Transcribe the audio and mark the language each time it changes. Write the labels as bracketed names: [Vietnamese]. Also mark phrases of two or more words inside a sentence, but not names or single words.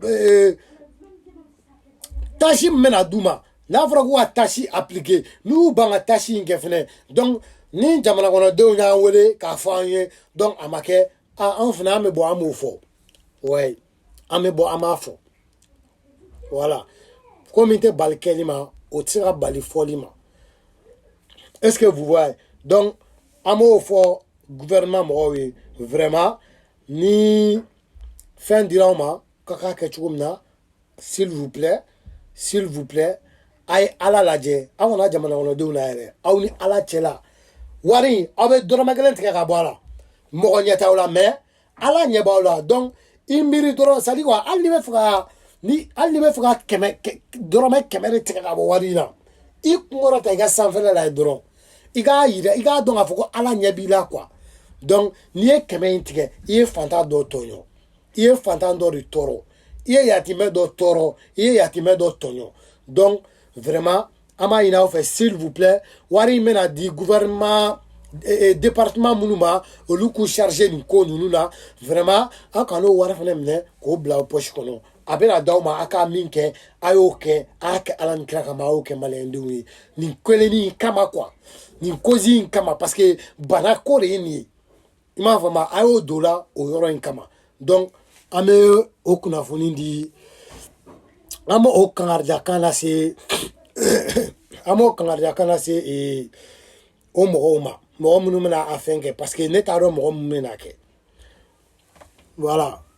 [Bambara] tâche min bɛna d'u ma n'a fɔra k'u ka [French] tâche appliquer [Bambara] n'u y'u ban ka tâche in kɛ fɛnɛ donc ni jamana kɔnɔdenw y'an wele k'a fɔ an ye donc a ma kɛ an fɛnɛ an bɛ bɔ an b'o fɔ ouais an bɛ bɔ an b'a fɔ voilà ko min tɛ bali kɛli ma o tɛ se ka bali fɔli ma [French] est-ce que vous voyez donc [Bambara] an b'o fɔ gouvernement mɔgɔw ye vraiment ni fɛn dira aw ma k'a k'a kɛ cogo min na [French] s'il vous plaît [Bambara] a ye ala lajɛ aw kana jamana kɔnɔdenw la yɛrɛ aw ni ala cɛla wari aw bɛ dɔrɔmɛ kelen tigɛ ka bɔ a la mɔgɔ ɲɛ t'aw la mais ala ɲɛ b'aw la donc i miiri dɔrɔn [French] c'est à dire quoi [Bambara] hali n'i bɛ fɛ ka dɔrɔmɛ 100 de tigɛ ka bɔ wari in na i kunkɔrɔ ta i ka sanfɛla la ye dɔrɔn i k'a yira i k'a dɔn k'a fɔ ko ala ɲɛ b'i la [French] quoi donc [Bambara] n'i ye 100 in tigɛ i ye fantan dɔ tɔɲɔ i ye fantan dɔ de tɔɔrɔ i ye yatimɛ dɔ tɔɔrɔ i ye yatimɛ dɔ tɔɲɔ [French] donc vraiment [Bambara] an b'a ɲini aw fɛ [French] s'il vous plaît [Bambara] wari in bɛna di [French] gouvernement département [Bambara] minnu ma olu k'u charger nin ko ninnu na vraiment an kan'o wari fana minɛ k'o bila aw poche kɔnɔ a bɛna d'aw ma a ka min kɛ a y'o kɛ a y'a kɛ ala ni kira kama a y'o kɛ maliyɛndenw ye nin kelennin in kama quoi nin cause in kama [French] parce que [Bambara] bana ko de ye nin ye i m'a faamu a y'o don la o yɔrɔ in kama donc an bɛ o kunnafoni di an bɛ o kangaridakan lase o mɔgɔw ma mɔgɔ minnu bɛna a fɛn kɛ [French] parce que [Bambara] ne t'a dɔn mɔgɔ minnu bɛna kɛ voilà